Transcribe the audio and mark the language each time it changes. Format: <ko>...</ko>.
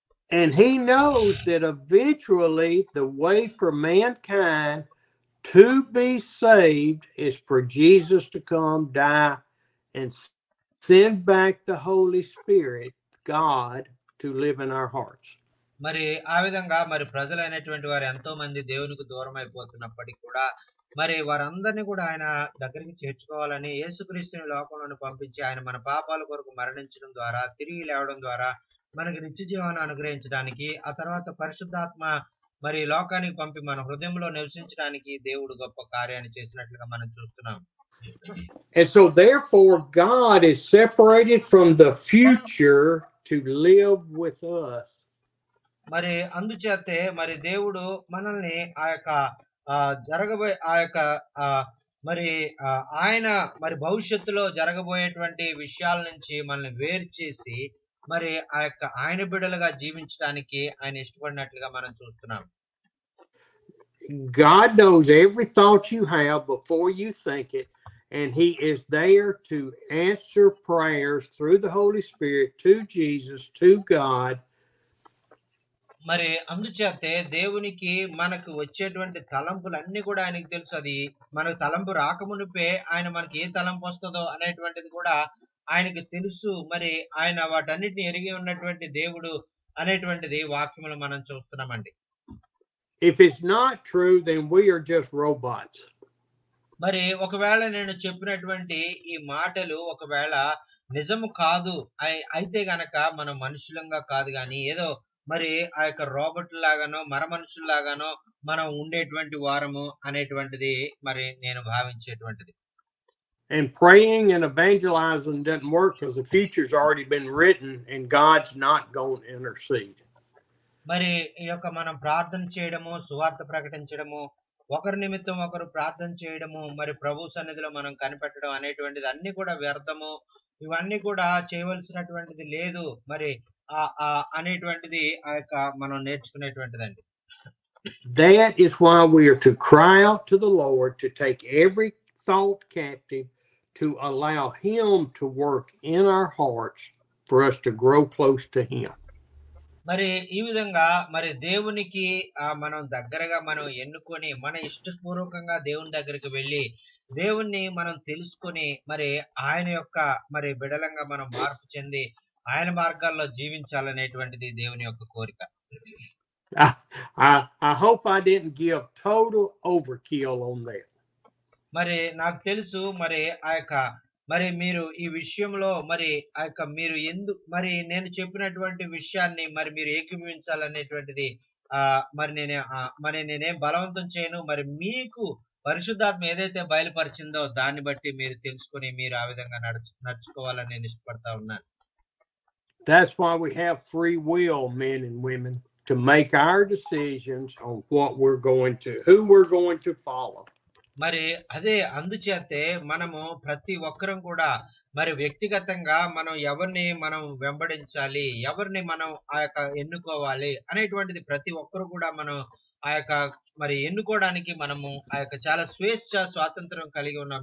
<en>And he knows that eventually the way for mankind to be saved is for Jesus to come, die, and send back the Holy Spirit, God, to live in our hearts.</en> <te>మరి ఆ విధంగా మరి ప్రజలైనటువంటి వారు ఎంతో మంది దేవునికి దూరం అయిపోతున్నప్పటికీ కూడా మరి వారందరినీ కూడా ఆయన దగ్గరికి చేర్చుకోవాలని యేసుక్రీస్తుని లోకంలోని పంపించి ఆయన మన పాపాల కొరకు మరణించడం ద్వారా తిరిగి లేవడం ద్వారా మనకి నిత్య జీవాన్ని అనుగ్రహించడానికి ఆ తర్వాత పరిశుద్ధాత్మ మరి లోకానికి పంపి మన హృదయంలో నివసించడానికి దేవుడు గొప్ప కార్యాన్ని చేసినట్లుగా మనం చూస్తున్నాం.</te> <en>And so therefore God is separated from the future to live with us.</en> <te>మరి అందుచేతే మరి దేవుడు మనల్ని ఆ యొక్క జరగబోయే ఆ యొక్క మరి ఆయన మరి భవిష్యత్తులో జరగబోయేటువంటి విషయాల నుంచి మనల్ని వేరు చేసి మరి ఆ యొక్క ఆయన బిడ్డలుగా జీవించడానికి ఆయన ఇష్టపడినట్లుగా మనం చూస్తున్నాం.</te> <en>God knows every thought you have before you think it, and he is there to answer prayers through the Holy Spirit to Jesus, to God.</en> <te>మరి అందుచేతే దేవునికి మనకు వచ్చేటువంటి తలంపులన్నీ కూడా ఆయనకి తెలుసు. అది మనకు తలంపు రాకమునిపే ఆయన మనకి ఏ తలంపు వస్తుందో అనేటువంటిది కూడా ఆయనకి తెలుసు. మరి ఆయన వాటన్నిటిని ఎరిగి ఉన్నటువంటి దేవుడు అనేటువంటిది వాక్యములు మనం చూస్తున్నామండి.</te> <en>If it's not true, then we are just robots.</en> <te>మరి ఒకవేళ నేను చెప్పినటువంటి ఈ మాటలు ఒకవేళ నిజము కాదు అయితే గనక మనం మనుషులంగా కాదు గాని ఏదో మరి ఆ యొక్క రోబోట్ లాగానో మర మనుషుల్లాగానో మనం ఉండేటువంటి వారము అనేటువంటిది మరి నేను భావించేటువంటిది.</te> <en>And praying and evangelizing doesn't work because the future's already been written and God's not going to intercede.</en> <te>మరి ఈ యొక్క మనం ప్రార్థన చేయడము సువార్త ప్రకటించడము ఒకరి నిమిత్తం ఒకరు ప్రార్థన చేయడము మరి ప్రభు సన్నిధిలో మనం కనిపెట్టడం అనేటువంటిది అన్ని కూడా వ్యర్థము. ఇవన్నీ కూడా చేయవలసినటువంటిది లేదు మరి అనేటువంటిది ఆ యొక్క మనం నేర్చుకునేటువంటిదండి.</te> <en>That is why we are to cry out to the Lord to take every thought captive, to allow him to work in our hearts for us to grow close to him.</en> <te>మరి ఈ విధంగా మరి దేవునికి మనం దగ్గరగా మనం ఎన్నుకొని మన ఇష్టపూర్వకంగా దేవుని దగ్గరికి వెళ్ళి దేవుణ్ణి మనం తెలుసుకొని మరి ఆయన యొక్క మరి బిడలంగా మనం మార్పు చెంది ఆయన మార్గాల్లో జీవించాలనేటువంటిది దేవుని యొక్క కోరిక.</te> <en>I hope I didn't give total overkill on that.</en> <te>మరి నాకు తెలుసు మరి ఆ యొక్క మరి మీరు ఈ విషయంలో మరి ఆ యొక్క మీరు మరి నేను చెప్పినటువంటి విషయాన్ని మరి మీరు ఏకీభవించాలనేటువంటిది మరి నేనేం బలవంతం చేయను. మరి మీకు పరిశుద్ధాత్మ ఏదైతే బయలుపరిచిందో దాన్ని బట్టి మీరు తెలుసుకొని మీరు ఆ విధంగా నడుచుకోవాలని నేను ఇష్టపడతా ఉన్నాను.</te> <en>That's why we have free will, men and women, to make our decisions on what we're going to, who we're going to follow.</en> <te>మరి అదే అందుచేతే మనము ప్రతి ఒక్కరం కూడా మరి వ్యక్తిగతంగా మనం ఎవరిని మనం వెంబడించాలి, ఎవరిని మనం ఆ యొక్క ఎన్నుకోవాలి అనేటువంటిది ప్రతి ఒక్కరు కూడా మనం ఆ యొక్క మరి ఎన్నుకోవడానికి మనము ఆ యొక్క చాలా స్వాతంత్రం కలిగి ఉన్నాం.</te>